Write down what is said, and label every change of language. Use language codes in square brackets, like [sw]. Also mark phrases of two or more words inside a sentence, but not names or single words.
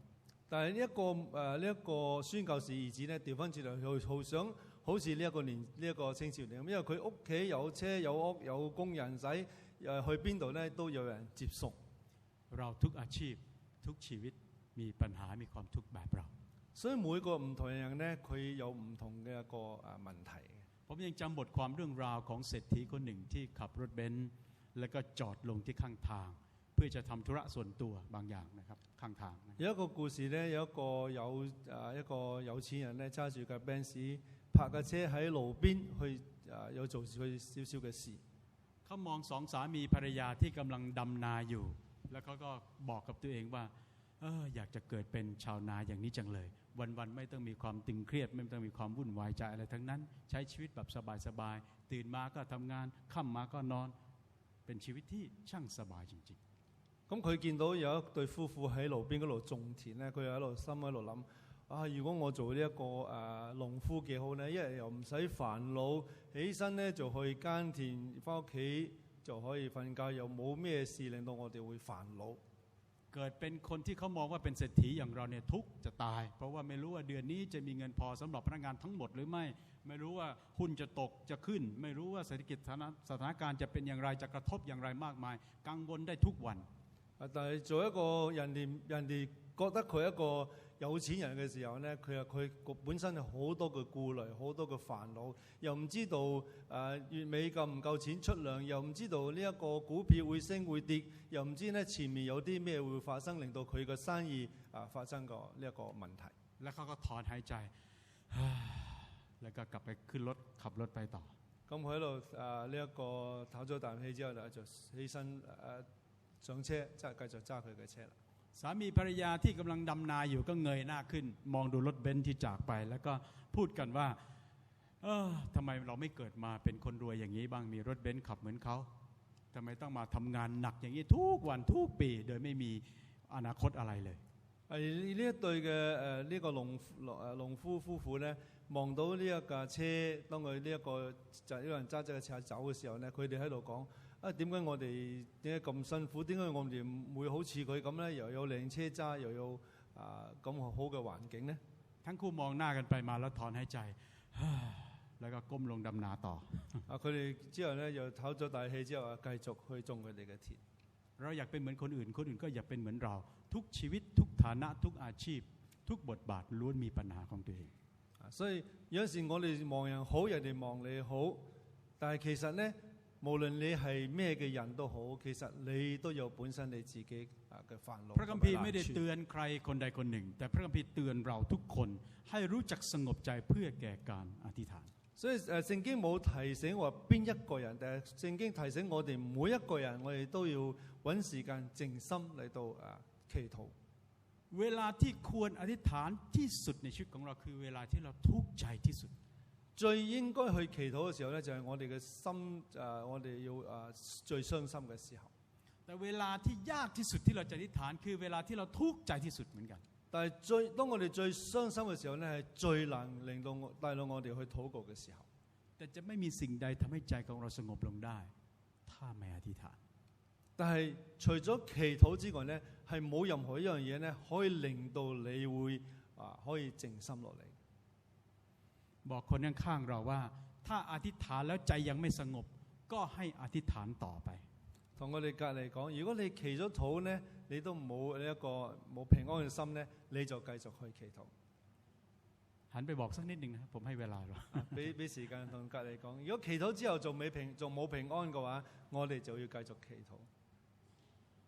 [yue] 但係呢一個宣教士兒子咧，調翻轉嚟，佢好想好似呢一個青少年咁，因為佢屋企有車有屋有工人使，去邊度咧都有人接送。 [th] เราทุกอาชีพทุกชีวิตมีปัญหามีความทุกข์แบบเรา [yue] 所以每個唔同嘅人咧，佢有唔同嘅一個問題。 [th] ผมยังจำบทความเรื่องราวของเศรษฐีคนหนึ่งที่ขับรถเบนซ์แล้วก็จอดลงที่ข้างทางเพื่อจะทำธุระส่วนตัวบางอย่างนะครับข้างทางนะ [yue] 有一個故事咧，有一個有錢人咧揸住架 Benz 泊架車喺路邊去有做佢少少嘅事。 [th] เขามองสองสามีภรรยาที่กำลังดำนาอยู่แล้วเขาก็บอกกับตัวเองว่าอยากจะเกิดเป็นชาวนาอย่างนี้จังเลยวันๆไม่ต้องมีความตึงเครียดไม่ต้องมีความวุ่นวายใจอะไรทั้งนั้นใช้ชีวิตแบบสบายๆตื่นมาก็ทำงานค่ำมาก็นอนเป็นชีวิตที่ช่างสบายจริง [yue] 咁佢見到有一對夫婦喺路邊嗰度種田咧，佢又喺度心喺度諗：如果我做呢一個農夫幾好呢？一日又唔使煩惱，起身咧就去耕田，翻屋企就可以瞓覺，又冇咩事令到我哋會煩惱。 [th] ๆเกิดเป็นคนที่เขามองว่าเป็นเศรษฐีอย่างเราเนี่ยทุกข์จะตายเพราะว่าไม่รู้ว่าเดือนนี้จะมีเงินพอสำหรับพนักงานทั้งหมดหรือไม่ไม่รู้ว่าหุ้นจะตกจะขึ้นไม่รู้ว่าเศรษฐกิจสถานการณ์จะเป็นอย่างไรจะกระทบอย่างไรมากมายกังวลได้ทุกวัน [yue] 但係做一個人哋覺得佢一個有錢人嘅時候咧，佢本身有好多嘅顧慮，好多嘅煩惱，又唔知道月尾夠唔夠錢出糧，又唔知道呢一個股票會升會跌，又唔知咧前面有啲咩會發生，令到佢嘅生意發生個呢一個問題。 [th] แล้วเขาก็ถอนหายใจ แล้วก็กลับไปขึ้นรถขับรถไปต่อ [yue] 咁佢喺度呢一個唞咗啖氣之後就起身上車，即係繼續揸佢嘅車啦。 [th] สามีภรรยาที่กำลังดำนาอยู่ก็เงยหน้าขึ้นมองดูรถเบนซ์ที่จากไปแล้วก็พูดกันว่าทำไมเราไม่เกิดมาเป็นคนรวยอย่างนี้บ้างมีรถเบนซ์ขับเหมือนเขาทำไมต้องมาทำงานหนักอย่างนี้ทุกวันทุกปีโดยไม่มีอนาคตอะไรเลย [yue] 呢一對嘅呢個農夫夫婦咧，望到呢一架車，當佢呢一個就係呢個人揸隻嘅車走嘅時候咧，佢哋喺度講：點解我哋點解咁辛苦？點解我哋唔會好似佢咁咧？又有靚車揸，又有咁好嘅環境咧？ [th] ทั้งคู่มองหน้ากันไปมาแล้วถอนหายใจ แล้วก็ก้มลงดำนาต่อ [yue] 佢哋之後咧又唞咗大氣之後繼續去種佢哋嘅田。 [th] เราอยากเป็นเหมือนคนอื่นคนอื่นก็อยากเป็นเหมือนเราทุกชีวิตทุกฐานะทุกอาชีพทุกบทบาทล้วนมีปัญหาของตัวเอง [yue] 所以有陣時我哋望人好，人哋望你好，但係其實咧，無論你係咩嘅人都好，其實你都有本身你自己嘅煩惱。 [th] พระคัมภีร์ไม่ได้เตือนใครคนใดคนหนึ่งแต่พระคัมภีร์เตือนเราทุกคนให้รู้จักสงบใจเพื่อแก่การอธิษฐาน [yue] 所以聖經冇提醒話邊一個人，但係聖經提醒我哋每一個人，我哋都要揾時間靜心嚟到祈禱。 [th] เวลาที่ควรอธิษฐานที่สุดในชีวิตของเราคือเวลาที่เราทุกข์ใจที่สุด [yue] 最應該去祈禱嘅時候咧，就係我哋嘅心我哋要最傷心嘅時候。 [th] แต่เวลาที่ยากที่สุดที่เราจะอธิษฐานคือเวลาที่เราทุกข์ใจที่สุดเหมือนกัน [yue] 但係當我哋最傷心嘅時候咧，係最難令到帶到我哋去禱告嘅時候。 [th] แต่จะไม่มีสิ่งใดทำให้ใจของเราสงบลงได้ถ้าไม่อธิษฐาน [yue] 但係除咗祈禱之外咧，係冇任何一樣嘢咧可以令到你會可以靜心落嚟。 [th] บอกคนข้างๆเราว่าถ้าอธิษฐานแล้วใจยังไม่สงบก็ให้อธิษฐานต่อไป [yue] 同我哋隔離講，如果你祈咗禱咧，你都冇呢一個冇平安嘅心咧，你就繼續去祈禱。 [th] หันไปบอกสักนิดหนึ่งนะผมให้เวลาเรา [yue] 俾時間同隔離講，如果祈禱之後仲冇平安嘅話，我哋就要繼續祈禱。